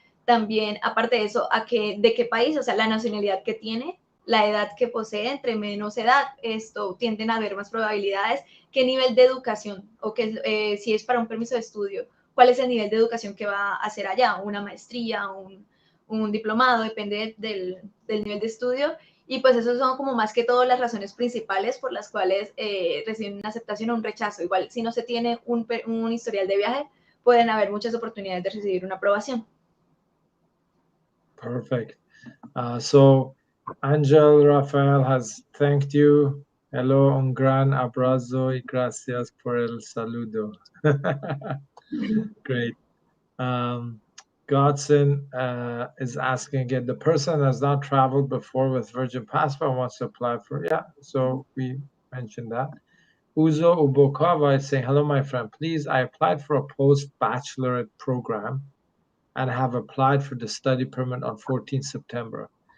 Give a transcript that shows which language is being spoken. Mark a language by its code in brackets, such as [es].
[es] También, aparte de eso, de qué país, o sea, la nacionalidad que tiene, la edad que posee, entre menos edad, esto tienden a haber más probabilidades, qué nivel de educación, o que si es para un permiso de estudio, cuál es el nivel de educación que va a hacer allá, una maestría, un diplomado, depende del nivel de estudio. Y pues esos son como más que todo las razones principales por las cuales reciben una aceptación o un rechazo. Igual, si no se tiene un historial de viaje, pueden haber muchas oportunidades de recibir una aprobación. [en] Perfect. So Angel Rafael has thanked you. [es] Hello, un gran abrazo y gracias por el saludo. [en] Great. Godson is asking again, the person has not traveled before with Virgin Passport and wants to apply for, so we mentioned that. Uzo Ubokova is saying, hello, my friend, please, I applied for a post-bachelorate program and have applied for the study permit on 14 September.